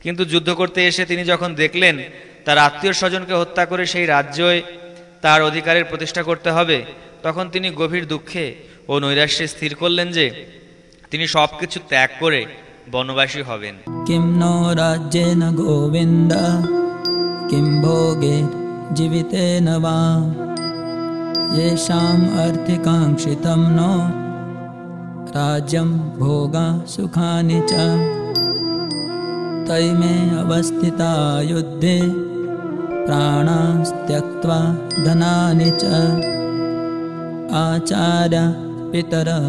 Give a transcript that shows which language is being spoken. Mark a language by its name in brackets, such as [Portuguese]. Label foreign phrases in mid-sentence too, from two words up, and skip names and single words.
[Bangla] কিন্তু যুদ্ধ করতে এসে তিনি যখন দেখলেন তার আত্মীয় স্বজনকে হত্যা করে সেই রাজ্যে তার অধিকারের প্রতিষ্ঠা করতে হবে, তখন তিনি গভীর দুঃখে ও নৈরাশ্যে স্থির করলেন যে তিনি সবকিছু ত্যাগ করে বনবাসী হবেন। [Sanskrit] কিম নো রাজ্যেন গোবিন্দ কিম ভোগে জীবিতেন বা येषां अर्थिकाङ्क्षितं नो राज्यं भोगा सुखानि च तैमे अवस्थिता युद्धे प्राणास्त्यक्त्वा धनानि च आचार्य पितर